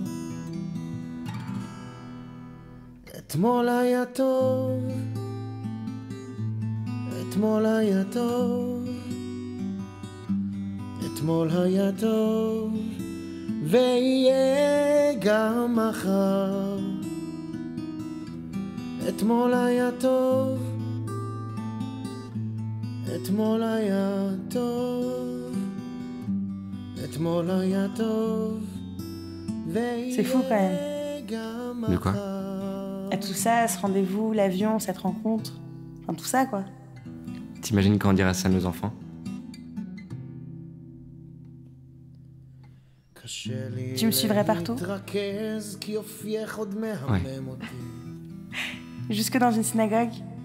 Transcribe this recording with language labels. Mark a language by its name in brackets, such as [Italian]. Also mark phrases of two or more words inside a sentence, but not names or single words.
[Hebrew] אתמול היה טוב, אתמול היה טוב, אתמול היה טוב, ויהיה גם מחר. אתמול היה טוב, אתמול היה טוב, אתמול היה טוב, [French] C'est fou quand même. [Hebrew] ויהיה גם [French] De quoi? [Hebrew] מחר. [French] Tout ça, ce rendez-vous, l'avion, cette rencontre, enfin tout ça quoi. T'imagines quand on dira ça à nos enfants? Tu me suivrais partout? Jusque dans une synagogue?